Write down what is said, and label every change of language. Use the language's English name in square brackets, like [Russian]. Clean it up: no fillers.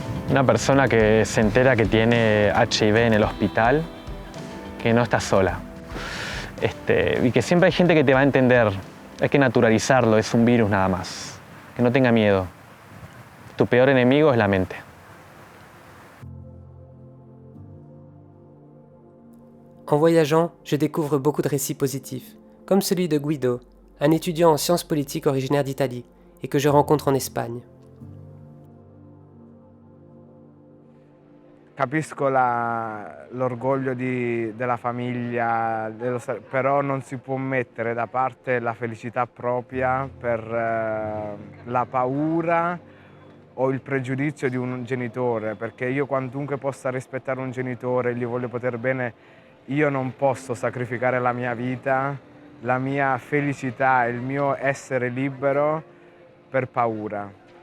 [Spanish] Una persona que se entera que tiene HIV en el hospital, que no está sola. Y que siempre hay gente que te va a entender. Hay que naturalizarlo, es un virus nada más. Que no tenga miedo. Tu peor enemigo es la mente. [French] En voyageant, je découvre beaucoup de récits positifs, comme celui de Guido, un étudiant en sciences politiques originaire d'Italie et que je rencontre en Espagne. [Italian] Capisco l'orgoglio della famiglia, però non si può mettere da parte la felicità propria per la paura o il pregiudizio di un genitore, perché io quantunque possa rispettare un genitore, gli voglio poter bene, io non posso sacrificare la mia vita, la mia felicità, il mio essere libero per paura.